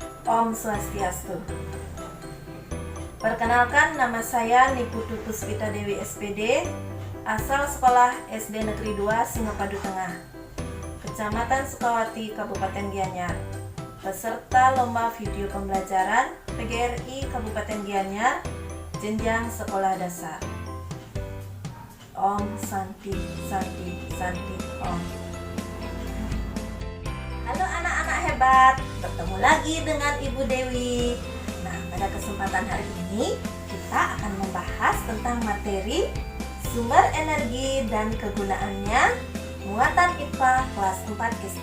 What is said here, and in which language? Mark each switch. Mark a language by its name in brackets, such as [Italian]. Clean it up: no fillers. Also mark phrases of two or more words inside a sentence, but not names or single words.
[Balinese] Om Swastiastu. [Indonesian] Perkenalkan, nama saya Niputu Puspita Dewi SPD, asal sekolah SD Negeri 2 Singapadu Tengah, Kecamatan Sukawati, Kabupaten Gianyar, peserta lomba video pembelajaran PGRI Kabupaten Gianyar, jenjang sekolah dasar. [Sanskrit] Om Santi Santi Santi Om. [Indonesian] Halo anak-anak hebat, bertemu lagi dengan Ibu Dewi. Nah, pada kesempatan hari ini kita akan membahas tentang materi sumber energi dan kegunaannya, muatan IPA kelas 4 SD.